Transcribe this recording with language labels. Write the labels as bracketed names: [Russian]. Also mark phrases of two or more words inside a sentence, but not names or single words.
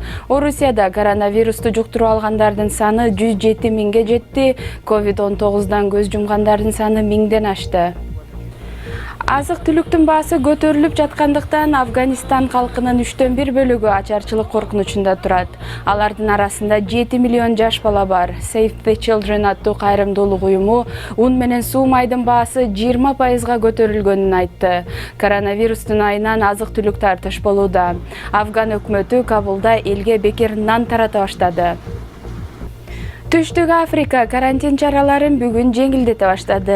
[Kyrgyz] Орусияда коронавирусту жуктуруу алгандардын саны 107 миңге жетти. COVID-19 көз жумгандардын саны 1000ден ашты. Азык-түлүктүн баасы көтөрүлүп жаткандыктан Афганистан калкынын 1/3 бөлүгү ачарчылык коркунучунда турат. Алардын арасында 7 миллион жаш бала бар. Save the Children аттуу кайрымдуулук уюму ун менен суу майдын баасы 20%га көтөрүлгөнүн айтты. Коронавирустун айынан азык-түлүк тартыш болууда. Афган өкмөтү Кабулда элге бекер нан тарата баштады. Түштүк Африка карантин чараларын бүгүн жеңилдете баштады.